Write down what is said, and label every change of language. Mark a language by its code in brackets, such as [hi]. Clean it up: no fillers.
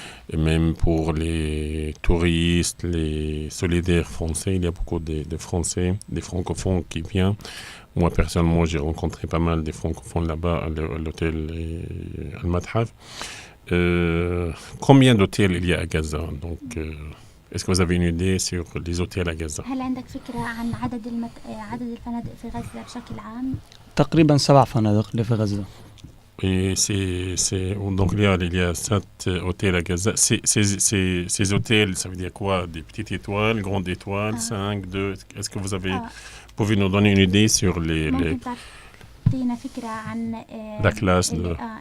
[fr] Et même pour les touristes, les solidaires français, il y a beaucoup de Français, des francophones qui viennent. Moi, personnellement, j'ai rencontré pas mal de francophones là-bas à l'hôtel Al-Mathaf. Combien d'hôtels il y a à Gaza? Donc, est-ce que vous avez une idée sur les hôtels à Gaza? [ar] هل عندك فكرة عن عدد الفنادق في غزة بشكل عام؟ تقريبا 7 فنادق اللي في غزة. [fr] Et donc il y a 7 hôtels à Gaza. Ces hôtels, ça veut dire quoi? Des petites étoiles, grandes étoiles, 5, 2. Est-ce que vous pouvez nous donner une idée sur la classe de...